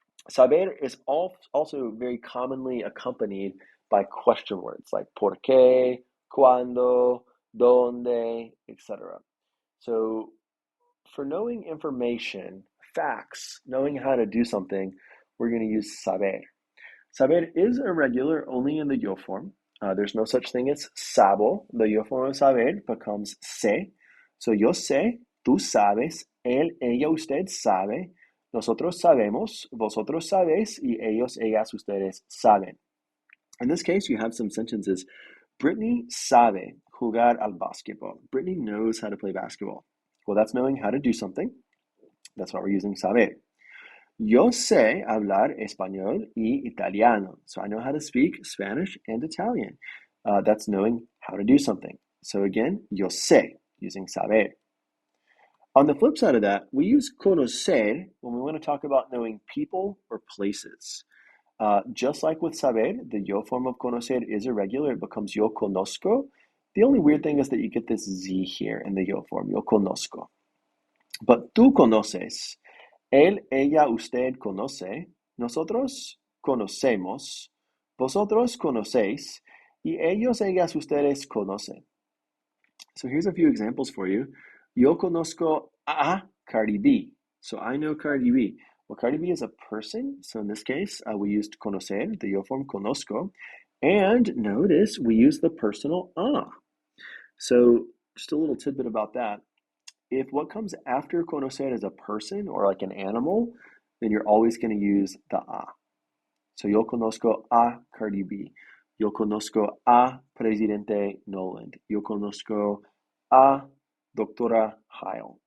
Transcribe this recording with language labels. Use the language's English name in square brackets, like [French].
[English] Saber is also very commonly accompanied by question words like [Spanish] por qué, cuándo, dónde, [English] etc. So for knowing information, facts, knowing how to do something, we're going to use saber. Saber is irregular only in the yo form. There's no such thing as sabo. The yo form of saber becomes sé. So [Spanish] yo sé, tú sabes, él, ella, usted sabe, nosotros sabemos, vosotros sabéis, y ellos, ellas, ustedes saben. [English] In this case, you have some sentences. [Spanish] Brittany sabe jugar al basketball. [English] Brittany knows how to play basketball. Well, that's knowing how to do something. That's why we're using saber. [Spanish] Yo sé hablar español y italiano. [English] So I know how to speak Spanish and Italian. That's knowing how to do something. So again, [Spanish] yo sé, [English] using saber. On the flip side of that, we use conocer when we want to talk about knowing people or places. Just like with saber, the yo form of conocer is irregular. It becomes [Spanish] yo conozco. [English] The only weird thing is that you get this Z here in the yo form, yo conozco. [Spanish] But tú conoces. Él, ella, usted conoce, nosotros conocemos, vosotros conocéis, y ellos, ellas, ustedes conocen. [English] So here's a few examples for you. [Spanish] Yo conozco a Cardi B. [English] So I know Cardi B. Well, Cardi B is a person. So in this case, we used conocer, the yo form conozco. And notice we use the personal a. So just a little tidbit about that. If what comes after conocer is a person or like an animal, then you're always going to use the a. [Spanish] So yo conozco a Cardi B. Yo conozco a Presidente Noland. Yo conozco a Doctora Heil.